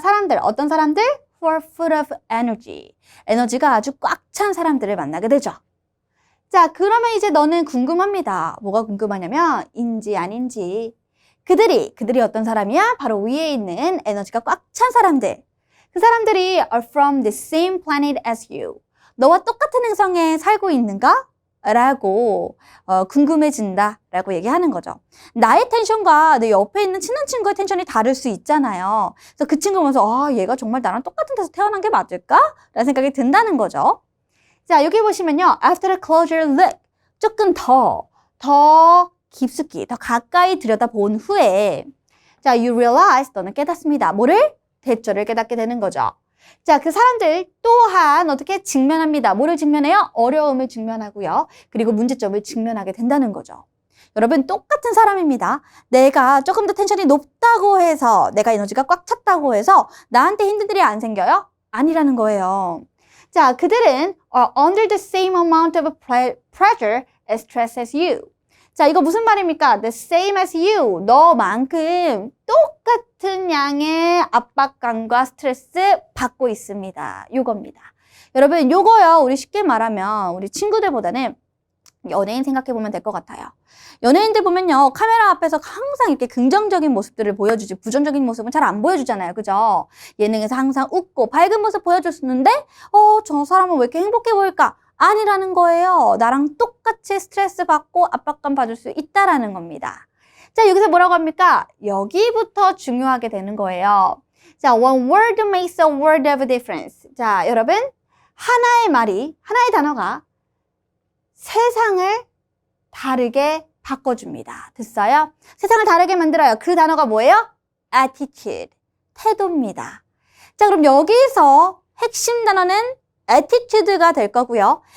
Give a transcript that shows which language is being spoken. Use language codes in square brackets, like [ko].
[ko] 사람들, 어떤 사람들? [en] Who are full of energy. [ko] 에너지가 아주 꽉 찬 사람들을 만나게 되죠. 자, 그러면 이제 너는 궁금합니다. 뭐가 궁금하냐면 인지 아닌지. 그들이 어떤 사람이야? 바로 위에 있는 에너지가 꽉 찬 사람들. 그 사람들이 [en] are from the same planet as you. [ko] 너와 똑같은 행성에 살고 있는가? 라고 궁금해진다 라고 얘기하는 거죠. 나의 텐션과 내 옆에 있는 친한 친구의 텐션이 다를 수 있잖아요. 그래서 그 친구 보면서 얘가 정말 나랑 똑같은 데서 태어난 게 맞을까? 라는 생각이 든다는 거죠. 자, 여기 보시면요. [en] After a closer look, [ko] 조금 더 깊숙이, 더 가까이 들여다본 후에 자, [en] you realize, [ko] 너는 깨닫습니다. 뭐를? 대처를 깨닫게 되는 거죠. 자, 그 사람들 또한 어떻게 직면합니다. 뭐를 직면해요? 어려움을 직면하고요. 그리고 문제점을 직면하게 된다는 거죠. 여러분, 똑같은 사람입니다. 내가 조금 더 텐션이 높다고 해서, 내가 에너지가 꽉 찼다고 해서 나한테 힘든 일이 안 생겨요? 아니라는 거예요. 자, 그들은 [en] are under the same amount of pressure as stress as you. [ko] 자, 이거 무슨 말입니까? [en] The same as you. [ko] 너만큼 똑같은 양의 압박감과 스트레스 받고 있습니다. 요겁니다. 여러분, 요거요. 우리 쉽게 말하면 우리 친구들보다는 연예인 생각해보면 될 것 같아요. 연예인들 보면요. 카메라 앞에서 항상 이렇게 긍정적인 모습들을 보여주지 부정적인 모습은 잘 안 보여주잖아요. 그죠? 예능에서 항상 웃고 밝은 모습 보여줬었는데 저 사람은 왜 이렇게 행복해 보일까? 아니라는 거예요. 나랑 똑같이 스트레스 받고 압박감 받을 수 있다라는 겁니다. 자, 여기서 뭐라고 합니까? 여기부터 중요하게 되는 거예요. [en] 자, one word makes a world of difference. [ko] 자, 여러분, 하나의 단어가 세상을 다르게 바꿔줍니다. 됐어요? 세상을 다르게 만들어요. 그 단어가 뭐예요? attitude, 태도입니다. 자, 그럼 여기서 핵심 단어는 attitude가 될 거고요.